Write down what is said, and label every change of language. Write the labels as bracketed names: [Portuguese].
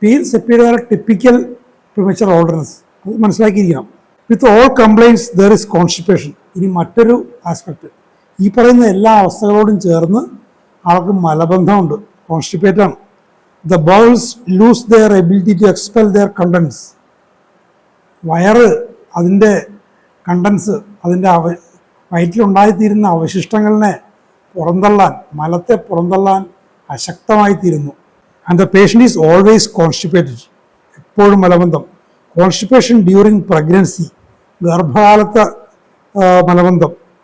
[Malayalam] സെപ്പിയുടെ typical premature ഓൾഡർനെസ്, അത് മനസ്സിലാക്കിയിരിക്കണം. [English] With all complaints there is constipation. [Malayalam] ഇനി മറ്റൊരു ആസ്പെക്ട്, ഈ പറയുന്ന എല്ലാ അവസ്ഥകളോടും ചേർന്ന് ആൾക്ക് മലബന്ധമുണ്ട്, കോൺസ്റ്റിപ്പേറ്റാണ്. [English] The bowels lose their ability to expel their contents. [Malayalam] വയറ് അതിൻ്റെ കണ്ടൻസ്, അതിൻ്റെ വയറ്റിലുണ്ടായിത്തീരുന്ന അവശിഷ്ടങ്ങളിനെ പുറന്തള്ളാൻ, മലത്തെ പുറന്തള്ളാൻ അശക്തമായിത്തീരുന്നു. [English] and the patient is always constipated, [Malayalam] എപ്പോഴും മലബന്ധം. [English] constipation during pregnancy, [Malayalam] ഗർഭകാലത്തെ മലബന്ധം.